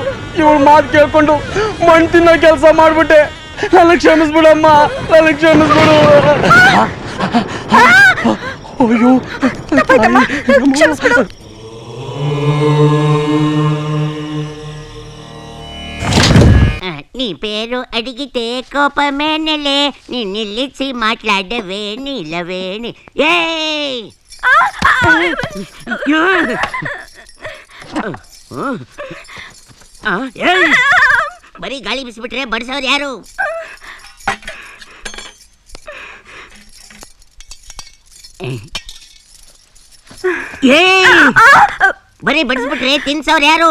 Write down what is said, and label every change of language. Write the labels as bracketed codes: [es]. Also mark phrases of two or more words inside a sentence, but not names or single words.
[kn] ಇವಳು ಮಾತು ಕೇಳ್ಕೊಂಡು ಮಣ್ಣು ತಿನ್ನೋ ಕೆಲಸ ಮಾಡ್ಬಿಟ್ಟೆ. ನನಗೆ ಕ್ಷಮಿಸ್ಬಿಡಮ್ಮ, ನನಗೆ ಕ್ಷಮಿಸ್ಬಿಡು. ಅಯ್ಯೋ, ಕ್ಷಮಿಸ್ಬಿಡು. [te] నీ పేరు అడిగితే కోపమేనలే, నీ నిల్లిచి మాట్లాడవే నీలవేణి. [kn] ಬರೀ ಗಾಳಿ ಬಿಸಿಬಿಟ್ರೆ ಬಡಿಸೋರು ಯಾರು? ಬರೀ ಬಡಿಸ್ಬಿಟ್ರೆ ತಿನ್ಸೋರು ಯಾರು?